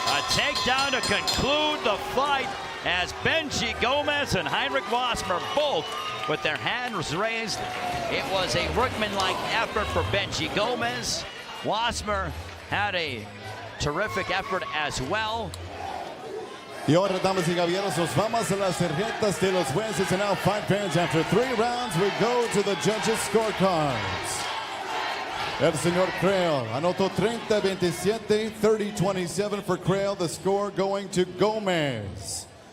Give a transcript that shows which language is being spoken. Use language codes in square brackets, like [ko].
[en] Takedown to conclude the fight as Benji Gomez and Heinrich Wasmer both with their hands raised. It was a workmanlike effort for Benji Gomez. Wasmer had a terrific effort as well. [es] Y ahora, damas y caballeros, nos vamos a las tarjetas de los jueces, [en] and now fight fans. After 3 rounds, we go to the judges' scorecards. [es] El señor Creel anotó 30-27, 30-27 [en] for Creel. The score going to Gomez.